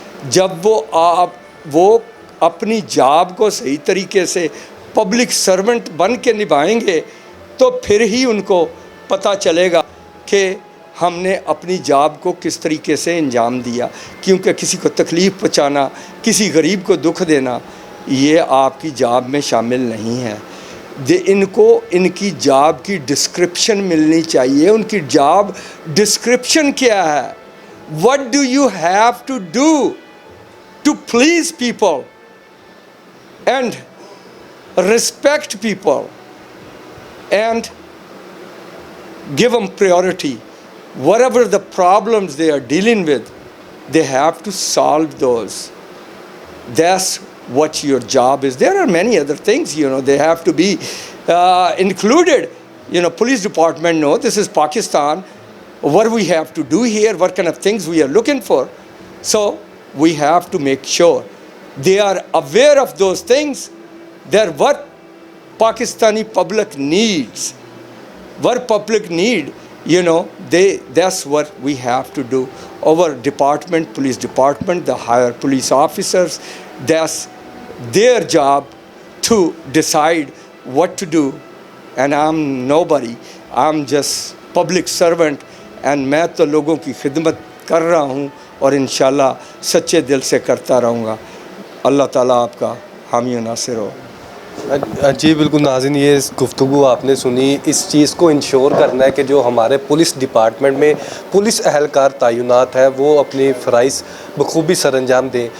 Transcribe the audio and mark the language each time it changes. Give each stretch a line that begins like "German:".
Urdu: جب وہ اپنی جاب کو صحیح طریقے سے پبلک سرونٹ بن کے نبھائیں گے تو پھر ہی ان کو پتہ چلے گا کہ ہم نے اپنی جاب کو کس طریقے سے انجام دیا. کیونکہ کسی کو تکلیف پہنچانا, کسی غریب کو دکھ دینا, یہ آپ کی جاب میں شامل نہیں ہے. ان کو ان کی جاب کی ڈسکرپشن ملنی چاہیے. ان کی جاب ڈسکرپشن کیا ہے,
English: what do you have to do to please people and respect people and give them priority. Whatever the problems they are dealing with, they have to solve those. That's what your job is. There are many other things, they have to be included. Police department know this is Pakistan. What we have to do here, what kind of things we are looking for. So we have to make sure they are aware of those things. They're what Pakistani public needs. What public need, that's what we have to do. Our department, police department, the higher police officers, that's their job to decide what to do. And I'm nobody. I'm just public servant.
Urdu: And میں تو لوگوں کی خدمت کر رہا ہوں اور انشاءاللہ سچے دل سے کرتا رہوں گا. اللہ تعالیٰ آپ کا حامی و ناصر ہو. جی بالکل ناظرین, یہ گفتگو آپ نے سنی. اس چیز کو انشور کرنا ہے کہ جو ہمارے پولیس ڈپارٹمنٹ میں پولیس اہلکار تعینات ہیں وہ اپنے فرائض بخوبی سر انجام دیں.